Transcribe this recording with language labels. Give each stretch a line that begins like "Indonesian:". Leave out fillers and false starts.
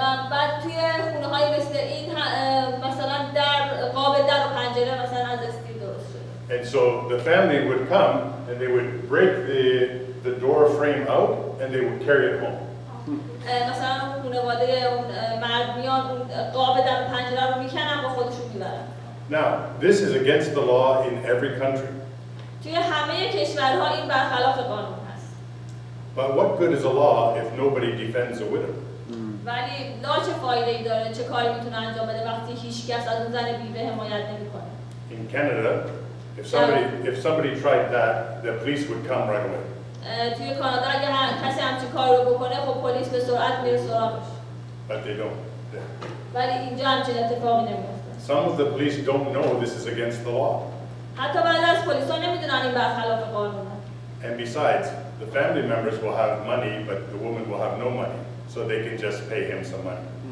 Persian: بعد توی خونه‌های مثل این مثلا در قاب در و پنجره مثلا از استیل درست شده.
English: And so the family would come and they would break the door frame out and they would carry it home.
Persian: مثلا خانواده اون مرد میان اون قاب در و پنجره رو میکنن با خودشون میبرن.
English: Now, this is against the law in every country.
Persian: توی همه کشورها این برخلاف قانون هست.
English: But what good is a law if nobody defends a widow?
Persian: و ولی لا چه فایده‌ای داره، چه کاری میتونه انجام بده وقتی هیچ کس از اون زن بیوه حمایت نمیکنه.
English: In Canada, if somebody tried that, the police would come right away.
Persian: توی کانادا اگه کسی همچین کاری رو بکنه خب پلیس به سرعت میره سراغش.
English: But they don't.
Persian: ولی اینجا همچین اتفاقی نمیفته.
English: Some of the police don't know this is against the law.
Persian: حتی بعضی از پلیسا نمیدونن این برخلاف قانونه.
English: And besides, the family members will have money, but the woman will have no money, so they can just pay him some money.